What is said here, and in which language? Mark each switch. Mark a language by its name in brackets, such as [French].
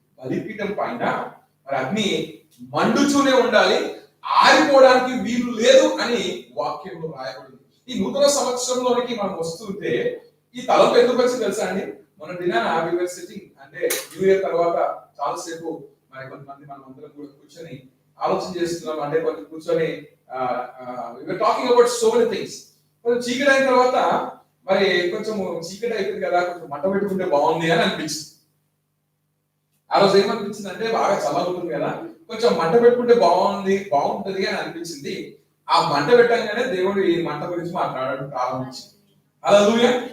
[Telugu] బలిపీఠం పైన మరి అగ్ని మండుచూనే ఉండాలి, ఆరిపోవడానికి వీలు లేదు అని వాక్యంలో రాయబడింది. ఈ నూతన సంవత్సరంలోనికి మనం వస్తుంటే ఈ తలంపు ఎందుకు వచ్చి తెలుసా అండి? మన దినాన [English] we were sitting, [Telugu] అంటే న్యూ ఇయర్ తర్వాత చాలాసేపు మరి కొంతమంది మనం అందరం కూడా కూర్చొని ఆలోచన చేస్తున్నాం. అంటే కొంచెం కూర్చొని [English] we were talking about so many things. [Telugu] కొంచెం చీకటి అయిన తర్వాత మరి కొంచెం చీకటి అయిపోయింది కదా, కొంచెం మంట పెట్టుకుంటే బాగుంది అని అనిపించింది. ఆ రోజు ఏమనిపించింది అంటే బాగా చల్లగుంటుంది కదా, కొంచెం మంట పెట్టుకుంటే బాగుంటది అని అనిపించింది. ఆ మంట పెట్టంగానే దేవుడు ఈ మంట గురించి మాట్లాడడం ప్రారంభించింది. హల్లెలూయా.